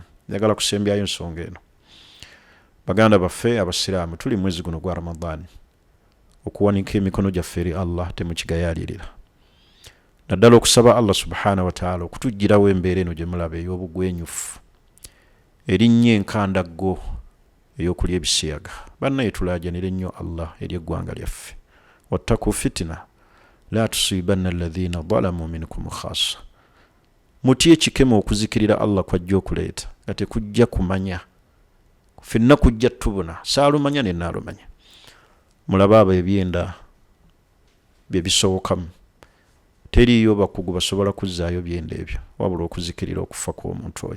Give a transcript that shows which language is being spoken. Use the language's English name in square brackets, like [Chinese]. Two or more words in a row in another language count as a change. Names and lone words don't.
[Ganda] Njagala kusembyayo ensonga eno. Baganda baffe abasiraamu, tuli mwezi guno gwa Ramadani, okuwanika emikono gyaffe eri Allah temukigayaalirira, naddala okusaba Allah [Arabic] سبحانه وتعالى [Ganda] okutuggyirawo embeera eno gye mulaba ey'obugwenyufu, erinnyo enkandaggo ey'okulya ebisiyaga. Bannaye tulaajanire nnyo Allah eri eggwanga lyaffe. [Arabic] واتقوا فتنة لا تصيبن الذين ظلموا منكم خاصة, [Ganda] mutye ekikemo okuzikirira Allah kwajja okuleeta nga tekujja kumanya, ffenna kujja tubuna, saalumanya ne naalumanya. Mulaba abo ebyenda bye bisobokamu, teriyo bakugu basobola kuzzaayo byenda ebyo wabula okuzikirira okufa kw'omuntu oyo.